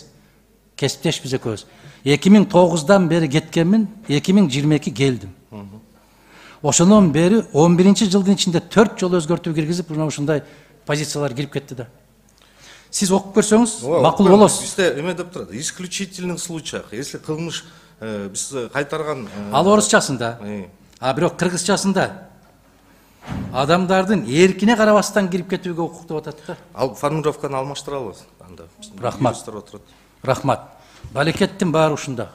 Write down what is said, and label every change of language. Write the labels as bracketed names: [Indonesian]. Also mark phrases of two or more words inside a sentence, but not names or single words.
[Kyrgyz] Кесиптеш биз экөөбүз. 2009-дан бери кеткенмин, 2022 келдим. Ошондон бери 11-жылдын ичинде 4 жолу өзгөртүү киргизип, ушундай позициялар кирип кетти да. Сиз окуп көрсөңүз, макул болосуз. Бизде эме деп турат, [Russian] исключительных случаях, если [Kyrgyz] кылмыш биз кайтарган Ал орусчасында. А бирок кыргызчасында адамдардын эркине карабастан кирип кетүүгө укук деп атат да. Ал формулировканы алмаштырабыз анда. Рахмат. Рахмат. Балекеттин баары ушунда.